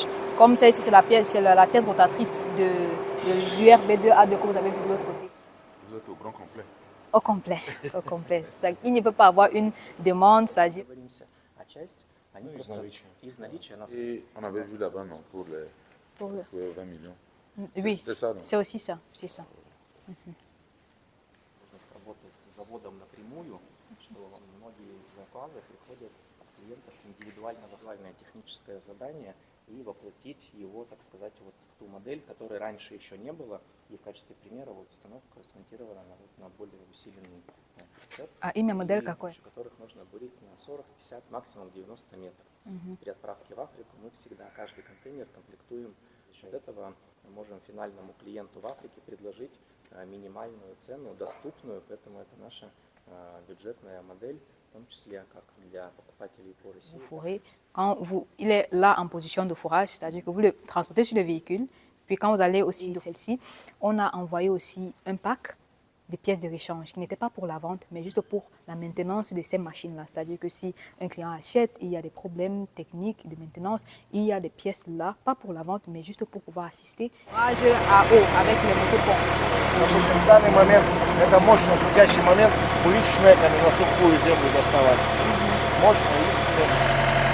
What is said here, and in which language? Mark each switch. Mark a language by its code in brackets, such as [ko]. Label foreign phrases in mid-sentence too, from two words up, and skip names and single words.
[fr] Comme celle-ci, c'est la tête rotatrice de l'URB2A2 que vous avez vu de l'autre côté. Vous êtes au grand complet. Au complet, au complet. Il ne peut pas avoir une demande, c'est-à-dire... Et on avait vu là-bas, non, pour les 20 millions. Oui, c'est ça, non? C'est aussi ça, c'est ça. [ru] И воплотить его, так сказать, вот в ту модель, которой раньше еще не было. И в качестве примера вот установка смонтирована на более усиленный прицеп. А имя модели какой? Которых можно бурить на 40, 50, максимум 90 метров. При отправке в Африку мы всегда каждый контейнер комплектуем. За счет этого мы можем финальному клиенту в Африке предложить минимальную цену, доступную, поэтому это наша бюджетная модель. En числе как для покупателей по России. [fr] Quand il est là en position de fourrage, c'est-à-dire que vous le transportez sur le véhicule, puis quand vous allez aussi de celle-ci, on a envoyé aussi un pack de pièces de rechange qui n'étaient pas pour la vente, mais juste pour la maintenance de ces machines-là. C'est-à-dire que si un client achète, il y a des problèmes techniques de maintenance, il y a des pièces là, pas pour la vente, mais juste pour pouvoir assister. Fourrage à eau avec les motopompes. [ru] В данный момент это мощно крутящий момент, увеличенными на сухую землю доставать. Мощно и...